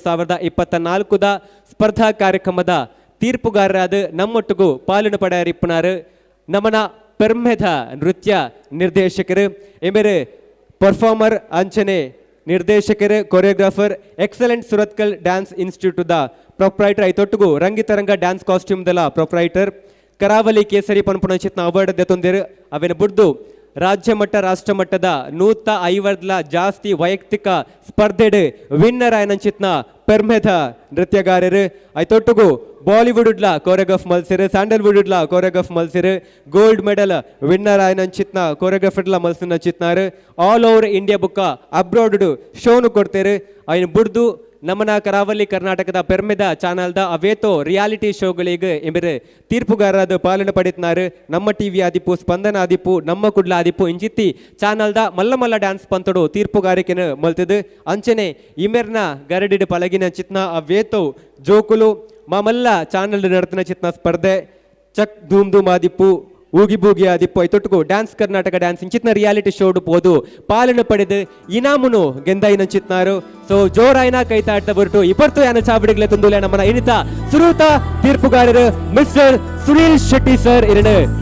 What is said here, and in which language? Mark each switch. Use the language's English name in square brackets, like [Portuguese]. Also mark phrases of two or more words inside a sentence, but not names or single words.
[Tulu] 2024 ಸ್ಪರ್ಧಾ ಕಾರ್ಯಕ್ರಮದ ತೀರ್ಪುಗಾರರಾದ ನಮ್ಮೊಟ್ಟಿಗೂ ಪಾಲನೆ ಪಡೆಯರಿಪ್ಪನಾರು ನಮನ ಪೆರ್ಮೆದ ನೃತ್ಯ ನಿರ್ದೇಶಕರು ಎಮೇರೆ ಪರ್ಫಾರ್ಮರ್ ಅಂಚನೆ ನಿರ್ದೇಶಕರು ಕೊರಿಯೋಗ್ರಾಫರ್ ಎಕ್ಸಲೆಂಟ್ ಸುರತ್ಕಲ್ ಡ್ಯಾನ್ಸ್ ಇನ್ಸ್ಟಿಟ್ಯೂಟ್ ಪ್ರೊಪ್ರೈಟರ್ ಐತೊಟ್ಟಿಗೂ ರಂಗಿತರಂಗ ಡ್ಯಾನ್ಸ್ ಕಾಸ್ಟ್ಯೂಮ್ ದಲ ಪ್ರೊಪ್ರೈಟರ್ ಕರಾವಳಿ ಕೇಸರಿ ಪನ್ಪುಣಚಿತ್ನ ಅವಾರ್ಡ್ ದೆತೊಂದಿರು ಅವೇನು ಬುಡ್ದು ರಾಜ್ಯ ಮಟ್ಟ ರಾಷ್ಟ್ರ ಮಟ್ಟದ 150 ಜಾಸ್ತಿ ವೈಯಕ್ತಿಕ ಸ್ಪರ್ಧೆಡ್ ವಿನ್ನರ್ ಆಯ್ನಂಚಿತ್ನ ಪೆರ್ಮೆದ ನೃತ್ಯಗಾರರು ಐತೊಟ್ಟಿಗೂ ಬಾಲಿವುಡ್ಲ ಕೋರಿಯೋಗ್ರಾಫ್ ಮಲ್ಸಿರು ಸ್ಯಾಂಡಲ್ವುಡ್ಲ ಕೋರಿಯೋಗ್ರಾಫ್ ಮಲ್ಸಿರು [English] gold medal winner [Tulu] ಆಯ್ನಂಚಿತ್ನ ಕೋರಿಯೋಗ್ರಾಫರ್ಲ ಮಲ್ಸಿನ ಚಿತ್ನಾರು [English] all over India [Tulu] ಬುಕ್ಕ ಅಬ್ರಾಡ್ ಶೋನು ಕೊಡ್ತೇರು ಐನ್ ಬುಡ್ದು ನಮ್ಮನ ಕರಾವಳಿ ಕರ್ನಾಟಕದ ಪೆರ್ಮೆದ ಚಾನಲ್ದ ಅವೇತೋ [English] reality shows [Tulu] ಎಂಬರು ತೀರ್ಪುಗಾರರಾದ ಪಾಲನೆ ಪಡಿತ್ನಾರು ನಮ್ಮ ಟಿವಿ ಆದಿಪ್ಪು ಸ್ಪಂದನ ಆದಿಪ್ಪು ನಮ್ಮ ಕುಡ್ಲ ಆದಿಪ್ಪು ಇಂಜಿತ್ತಿ ಚಾನಲ್ದ ಮಲ್ಲ ಮಲ್ಲ ಡ್ಯಾನ್ಸ್ ಪಂತಡು ತೀರ್ಪುಗಾರಿಕೆನ ಮಲ್ತದು ಅಂಚನೆ ಇಮೆರ್ನ ಗರಡಿಡ್ ಪಲಗಿನ ಚಿತ್ನ ಅವೇತೋ ಜೋಕುಲು ಮಾಮಲ್ಲ ಚಾನಲ್ ನಡ್ತಿನ ಚಿತ್ನ ಸ್ಪರ್ಧೆ ಚಕ್ ಧೂಮ್ ಧೂಮ್ ಆದಿಪ್ಪು ಊಗಿ ಬೂಗಿ ಆದಿಪ್ಪು ಐತೊಟ್ಟಿಗೂ ಡ್ಯಾನ್ಸ್ ಕರ್ನಾಟಕ ಡ್ಯಾನ್ಸ್ ಇಂಚಿತ್ನ [English] reality show [Tulu] ಪೋದು ಪಾಲನೆ ಪಡೆದು ಇನಾಮುನು ಗೆಂದಾಯಿನ ಚಿತ್ನಾರು ಸೊ ಜೋರಾಯಿನ ಕೈತಾಡ್ತಾ ಬರ್ಟು ಇಪ್ಪತ್ತು ಯಾನ ಚಾವಡಿಗ್ಲೆ ತುಂದುಲೆ ನಮ್ಮನ ಇನಿತ ಸುರೂತ ತೀರ್ಪುಗಾರರು ಮಿಸ್ಟರ್ ಸುನೀಲ್ ಶೆಟ್ಟಿ ಸರ್ ಇರಡು